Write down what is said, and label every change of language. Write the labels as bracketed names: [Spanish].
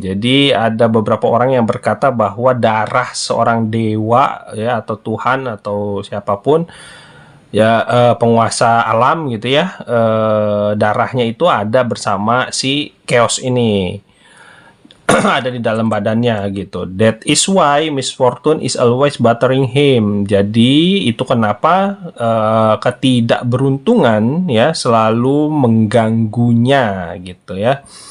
[Indonesian] Jadi ada beberapa orang yang berkata bahwa darah seorang dewa ya, atau Tuhan atau siapapun ya, penguasa alam gitu ya, darahnya itu ada bersama si Chaos ini. Ada di dalam badannya gitu. [English] That is why misfortune is always bothering him. [Indonesian] Jadi itu kenapa ketidakberuntungan ya selalu mengganggunya gitu ya.